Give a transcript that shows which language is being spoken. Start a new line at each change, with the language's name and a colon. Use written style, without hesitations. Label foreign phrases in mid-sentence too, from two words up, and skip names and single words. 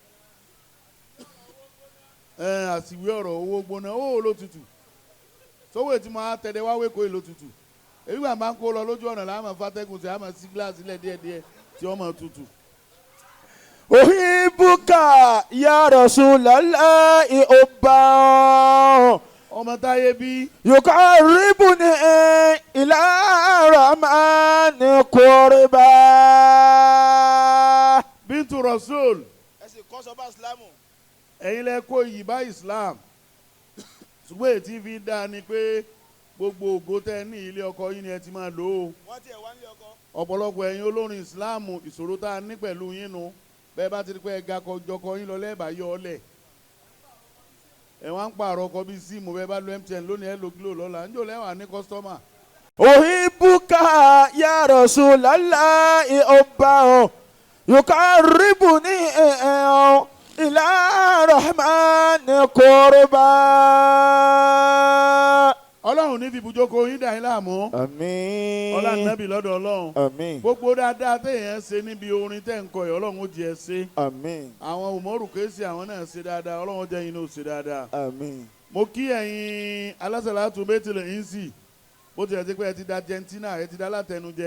Yoruba: àsìwé ọ̀rọ̀ owó gbóná owó ló tutù sówó ètí máa tẹ̀lé wá wéko èlò tutù èyí wà máa ń kó lọ lójú ọ̀nà láàmà fàtẹ́gùn sí àmà sí gíláàsì lẹ̀ díẹ̀díẹ̀ tí wọ́n máa tutù.
Arabic: أحبك يا رسول الله حبا.
Yoruba: ọmọ táyé bí.
Arabic: يقربني إلى الرحمن قربا. بنت رسول.
Yoruba: ẹ sì kọ́ sọ bá ìsìlámù. ẹ̀yin lẹ kó iyì bá Islam ṣùgbọ́n ètí fi dá ni pé gbogbo ògo tẹ ní ilé ọkọ yín ni ẹ ti máa lò ó. wọ́n tiẹ̀ wá nílé ọkọ. ọ̀pọ̀lọpọ̀ ẹ̀yin olórin Islam ìṣòro tá a ní pẹ̀lú yín nu bẹ́ẹ̀ bá ti rí pé ẹ̀ga kọjọkọ yín lọ lẹ́ẹ̀bà yọ ọ lẹ̀ ẹ wá ń pààrọ̀ ọkọ̀ bíi síìmù bẹ́ẹ̀ bá lo MTN lónìí ẹ lo Glo lọ́la níjọ́ lẹ́wà ní kọ́sítọ́mà.
Arabic: أحبك يا رسول الله حبا يقربني إلى الرحمن قربا.
Yoruba: Ọlọ́run ní fi ibùjókòó yín dà yín láàmú. Àmín. Ọlá Nábì lọ́dọ̀ Ọlọ́run. Àmín. Gbogbo dáadáa téèyàn ṣe níbi orin tẹ́ ń kọ yìí Ọlọ́run ó jẹ́ ṣe. Àmín. Àwọn Umaru Kesi àwọn náà ṣe dáadáa Ọlọ́run jẹ́ yín náà ṣe dáadáa. Àmín. Mo kí ẹ̀yin alásàlátù BAITU-L-HIZZY bó tilẹ̀ ti pé ẹ ti da Argentina ẹ ti da látẹnujẹ.